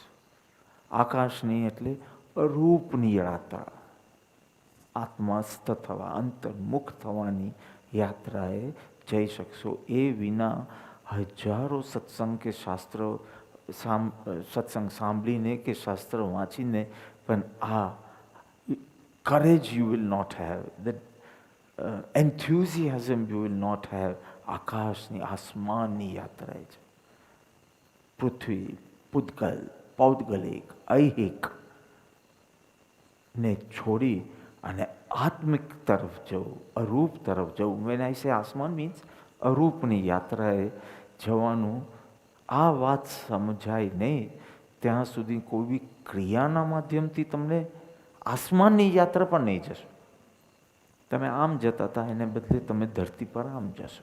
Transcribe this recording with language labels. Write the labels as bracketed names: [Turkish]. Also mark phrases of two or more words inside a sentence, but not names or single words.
[Gujarati] આકાશની એટલે રૂપની યાત્રા, આત્મસ્થ થવા, અંતર્મુખ થવાની યાત્રાએ જઈ શકશો. એ વિના હજારો સત્સંગ કે શાસ્ત્ર સત્સંગ સાંભળીને કે શાસ્ત્ર વાંચીને પણ આ [English] courage you will not have, that enthusiasm you will not have. [Gujarati] આકાશની આસમાનની યાત્રા છે. પૃથ્વી, પૂતગલ, પૌદ્ગલિક, ઐહિક ને છોડી અને આત્મિક તરફ જવું, અરૂપ તરફ જવું. [English] when I say આસમાન means [Gujarati] અરૂપની યાત્રાએ જવાનું. આ વાત સમજાય નહીં ત્યાં સુધી કોઈ બી ક્રિયાના માધ્યમથી તમને આસમાનની યાત્રા પર નહીં જશો. તમે આમ જતા હતા એને બદલે તમે ધરતી પર આમ જશો.